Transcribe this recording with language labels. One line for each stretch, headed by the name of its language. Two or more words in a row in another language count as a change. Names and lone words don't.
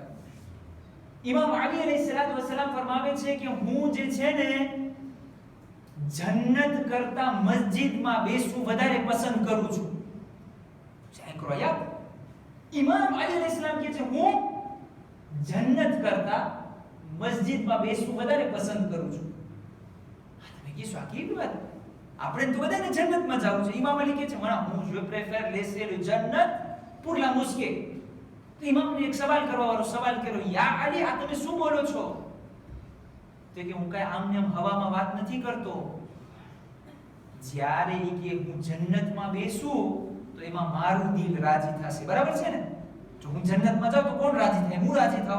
Gujarati: ઇમામ અલી
Arabic: عليه الصلاة والسلام
Gujarati: ફરમાવે છે કે હું જે છે ને જન્નત કરતા મસ્જિદમાં બેસવું વધારે પસંદ કરું છું. સેંકડો યાદ. ઇમામ અલી અલૈહિસ્સલામ કહે છે હું જન્નત કરતા મસ્જિદમાં બેસવું વધારે પસંદ કરું છું. તમે કીધું આ કેવી વાત? આપણે તો બધાને જન્નતમાં જવું છે. ઇમામ અલી કહે છે હું
French: je préfère laisser le jannat pour la mosquée.
Gujarati: તો ઇમામને એક સવાલ કરવાવાળો સવાલ કર્યો, યા અલી આ તમે શું બોલો છો? તો કે હું કઈ આમને આમ હવામાં વાત નથી કરતો. જ્યારે ઈ કે હું જન્નતમાં બેસું તો એમાં મારું દિલ રાજી થશે. બરાબર છે ને? જો હું જન્નતમાં જાઉં તો કોણ રાજી થાય? હું રાજી થાઉં.